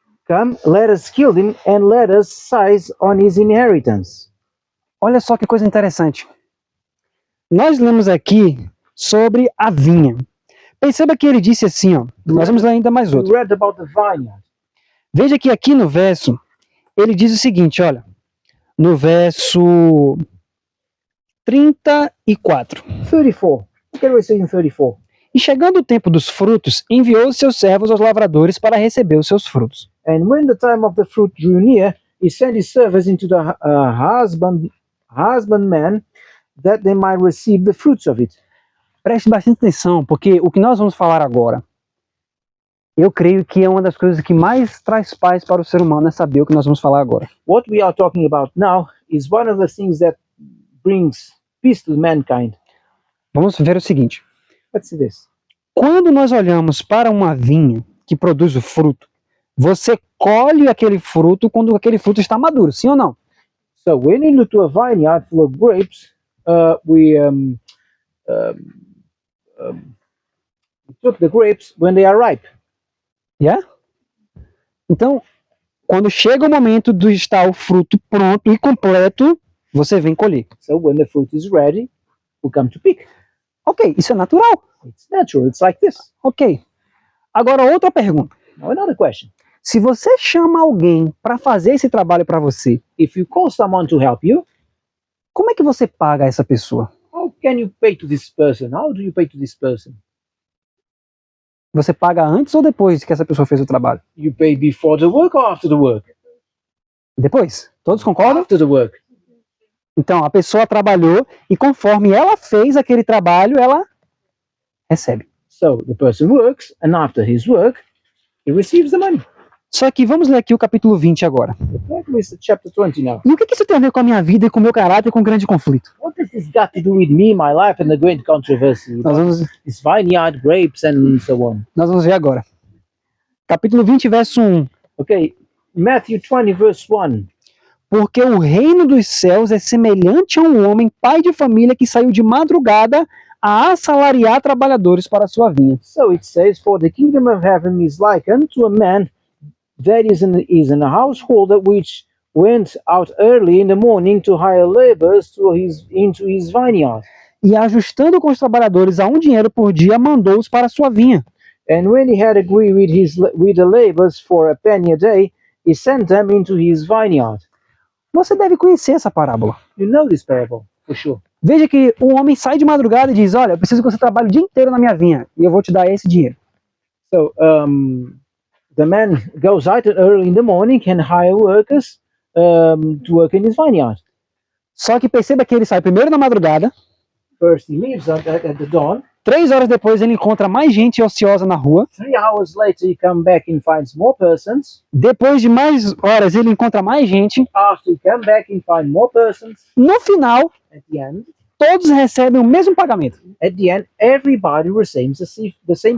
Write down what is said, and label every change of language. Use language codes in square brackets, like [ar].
[en] Come, let us kill him and let us seize on his inheritance. [pt] Olha só que coisa interessante. Nós lemos aqui sobre a vinha. Perceba que ele disse assim, ó. Nós vamos ler ainda mais [en] We [pt] outro. [en] read about the vineyard. [pt] Veja que aqui no verso, ele diz o seguinte, olha. No verso 34. [en] 34. Look at what it says in 34. [pt] E chegando o tempo dos frutos, enviou seus servos aos lavradores para receber os seus frutos. [en] And when the time of the fruit drew near, he sent his servants into the husbandman, that they might receive the fruits of it. [pt] Preste bastante atenção, porque o que nós vamos falar agora, eu creio que é uma das coisas que mais traz paz para o ser humano, é saber o que nós vamos falar agora. [en] What we are talking about now is one of the things that brings peace to mankind. [pt] Vamos ver o seguinte. [en] Let's see this. [pt] Quando nós olhamos para uma vinha que produz o fruto, você colhe aquele fruto quando aquele fruto está maduro, sim ou não? [en] So when you look to a vineyard full of grapes, we took the grapes when they are ripe. Yeah? [pt] Então, quando chega o momento de estar o fruto pronto e completo, você vem colher. [en] So when the fruit is ready, we come to pick. [pt] Ok, isso é natural. [en] It's natural. It's like this. [pt] Ok. Agora, outra pergunta. [en] Now another question. [pt] Se você chama alguém para fazer esse trabalho para você, [en] If you call someone to help you, [pt] como é que você paga essa pessoa? [en] how can you pay to this person? How do you pay to this person? [pt] Você paga antes ou depois que essa pessoa fez o trabalho? [en] You pay before the work or after the work? [pt] Depois? Todos concordam? [en] After the work. [pt] Então, a pessoa trabalhou e conforme ela fez aquele trabalho, ela recebe. [en] So the person works, and after his work, he receives the money. [pt] Só que vamos ler aqui o capítulo 20 agora. [en] That is chapter 20 now. [pt] E o que isso tem a ver com a minha vida e com o meu caráter e com o grande conflito? [en] What does this got to do with me, my life, and the great controversy? This vineyard, grapes, and so on. [pt] Nós vamos ver agora. Capítulo 20, verso 1. [en] Okay, Matthew 20, verse 1. [pt] Porque o reino dos céus é semelhante a um homem, pai de família, que saiu de madrugada a assalariar trabalhadores para a sua vinha. [en] So it says, for the kingdom of heaven is like unto a man that is in a household which went out early in the morning to hire laborers into his vineyard. [pt] E ajustando com os trabalhadores a dinheiro por dia, mandou-os para a sua vinha. [en] And when he had agreed with the laborers for a penny a day, he sent them into his vineyard. [pt] Você deve conhecer essa parábola. [en] You know this parable, for sure. [pt] Veja que o homem sai de madrugada e diz, olha, eu preciso que você trabalhe o dia inteiro na minha vinha e eu vou te dar esse dinheiro. [en] So the man goes out early in the morning and hire workers to work in his vineyard. [pt] Só que perceba que ele sai primeiro na madrugada. [en] First he leaves at the dawn. [pt] 3 horas depois ele encontra mais gente ociosa na rua. [en] 3 hours later he come back and finds more persons. [pt] Depois de mais horas ele encontra mais gente. [en] After he come back and find more persons. [pt] No final, [en] At the end, [pt] todos recebem o mesmo pagamento. [en] everybody receives the same